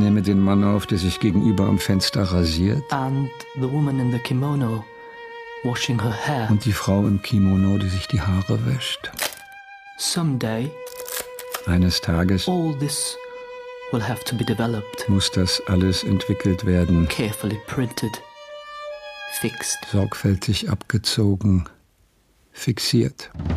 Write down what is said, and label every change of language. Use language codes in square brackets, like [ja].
[de] nehme den Mann auf, der sich gegenüber am Fenster rasiert. [en] And the woman in the kimono washing her [de] Und [en] hair. [de] die Frau im Kimono, die sich die Haare wäscht. [en] Someday [de] Eines Tages [en] all this will have to be developed. [de] muss das alles entwickelt werden. [en] Carefully printed, fixed. [de] Sorgfältig abgezogen, fixiert.